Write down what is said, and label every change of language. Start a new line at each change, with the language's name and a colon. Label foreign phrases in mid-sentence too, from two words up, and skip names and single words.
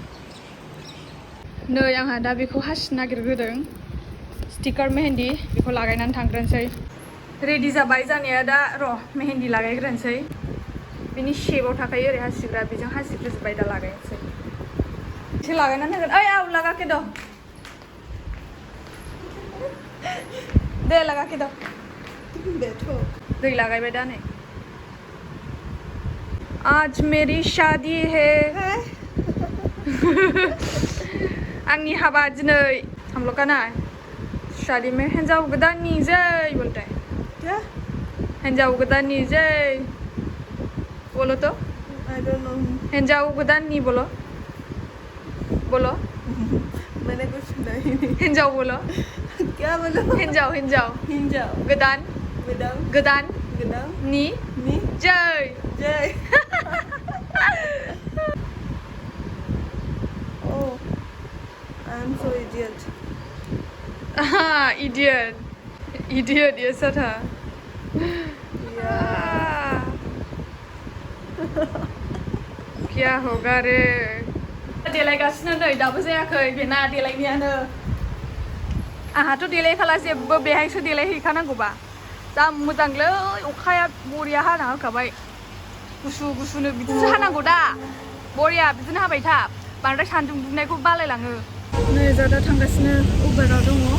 Bodo: नै आंहा दा बेखौ हासिनो नागिरग्रोदों स्टिकार मेहेन्दी बेखौ लागायनानै थांग्रोनोसै रेडि जाबाय जानाया दा र' मेहेन्दी लागायग्रोनोसै बिनि शेपआव थाखायो ओरै हासिग्रा बेजों हासिग्रोजोब्बाय दा लागायनोसै एसे लागायनानै होगोन ओइ आव लागाके द' दे लागाके द' दै लागायबाय दा नै
Hindi: आज मेरी शादी है
Bodo: आंनि हाबा
Hindi: दिनै हम लोग का ना शादी में
Bodo: हिंजाव गोदाननि जय
Hindi: बोलते हैं क्या
Bodo: हिंजाव गोदाननि जय
Hindi: बोलो तो
English: I don't know
Bodo: हिंजाव गोदाननि
Hindi: बोलो बोलो मैंने कुछ नहीं हिंजाव बोलो क्या बोलो
Bodo: हिंजाव हिंजाव हिंजाव गोदान गोदान गोदान गोदान नि जय जय
English: oh I'm so idiot idiot idiot
Hindi: ये सब था क्या होगा रे
Bodo: देलायगासिनो नै दाबो जायाखै बेना देलायनायानो आंहाथ' देलायखाला जेबो बेहायसो देलायहैखानांगौबा जा मोजांलै अखाया बरिया हाना होखाबाय गुसु गुसुनो बिदिसो हानांगौ दा बरिया बिदिनो हाबाय था बांद्राय सान्दुं दुंनायखौ बालायलाङो नै जों दा थांगासिनो उबेराव दङ